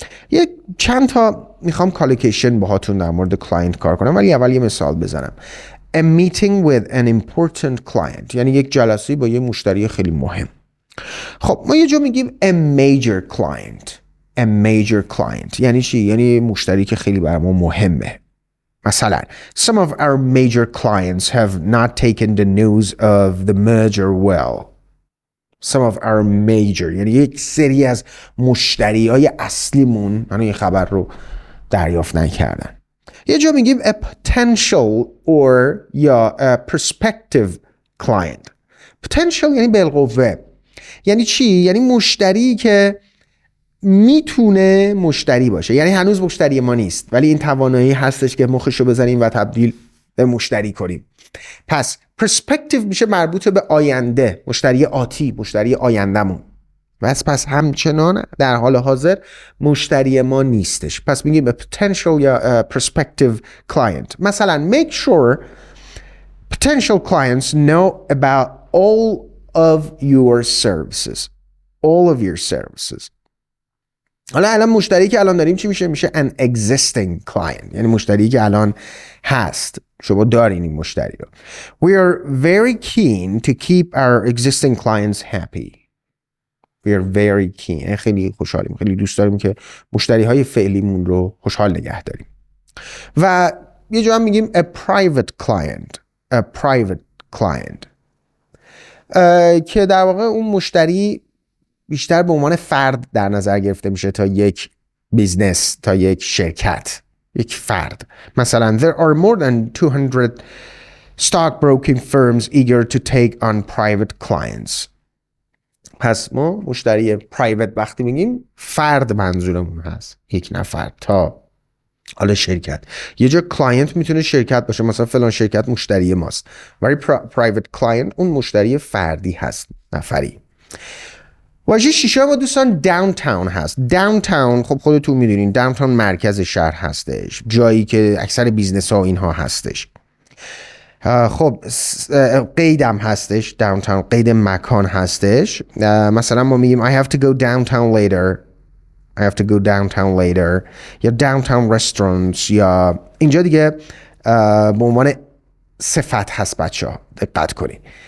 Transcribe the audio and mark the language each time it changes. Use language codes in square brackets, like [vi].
[fa] یک چند تا میخوام کالوکیشن باهاتون در مورد client کار کنم، ولی اول یه مثال بزنم. [en] A meeting with an important client [fa] یعنی یک جلسه با یه مشتری خیلی مهم. خب ما یه جا میگیم [en] a major client. A major client [fa] یعنی چی؟ یعنی مشتری که خیلی برای ما مهمه. مثلا [en] some of our major clients have not taken the news of the merger well. Some of our major [fa] یعنی یک سری از مشتریای اصلیمون این خبر رو دریافت نکردن. یه جا میگیم [en] a potential or [fa] یا a prospective client. potential یعنی بالقوه. یعنی چی؟ یعنی مشتری که میتونه مشتری باشه، یعنی هنوز مشتری ما نیست ولی این توانایی هستش که مخشو بزنیم و تبدیل به مشتری کنیم. پس perspective میشه مربوط به آینده، مشتری آتی، مشتری آیندهمون. پس همچنان در حال حاضر مشتری ما نیستش. پس میگیم potential یا [en] prospective client. [fa] مثلا [en] make sure potential clients know about all of your services. All of your services. [fa] حالا الان مشتری که الان داریم چی میشه؟ میشه [en] an existing client [fa] یعنی مشتری که الان هست، شما دارین این مشتری رو. [en] We are very keen to keep our existing clients happy. We are very keen [fa] خیلی خوشحالیم، خیلی دوست داریم که مشتری های فعلیمون رو خوشحال نگه داریم. و یه جا هم میگیم [en] a private client. A private client [fa] که در واقع اون مشتری بیشتر به عنوان فرد در نظر گرفته میشه تا یک بیزنس، تا یک شرکت، یک فرد. مثلا [en] there are more than 200 stockbroking firms eager to take on private clients. [fa] پس ما مشتری پرایوت وقتی میگیم فرد منظورمون هست، یک نفر تا حالا شرکت. یه جا کلاینت میتونه شرکت باشه، مثلا فلان شرکت مشتری ماست، ولی پرایوت کلاینت اون مشتری فردی هست، نفری. واژه شیشه ما دوستان داونتاون هست. داونتاون خب خودتون میدونین داونتاون مرکز شهر هستش، جایی که اکثر بیزنس ها اینها هستش. خب قیدم هستش، داونتاون قید مکان هستش. مثلا ما میگیم [en] I have to go downtown later. I have to go downtown later یا downtown restaurants. [fa] یا اینجا دیگه به عنوان صفت هست بچه ها، دقت کنید.